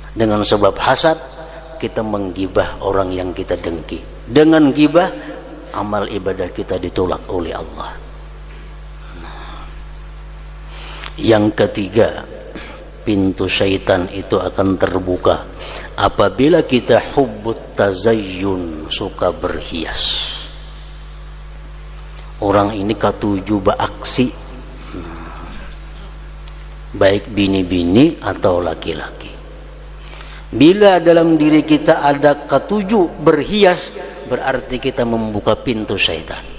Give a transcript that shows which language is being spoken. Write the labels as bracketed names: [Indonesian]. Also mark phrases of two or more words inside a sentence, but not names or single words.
[Indonesian] Dengan sebab hasad, kita menggibah orang yang kita dengki. Dengan gibah amal ibadah kita ditolak oleh Allah. Yang ketiga, pintu syaitan itu akan terbuka apabila kita [Arabic] حب التزين, [Indonesian] suka berhias. [Banjar] Orang ini katuju beraksi, baik bini-bini atau laki-laki. [Indonesian] Bila dalam diri kita ada ketujuh berhias, berarti kita membuka pintu syaitan.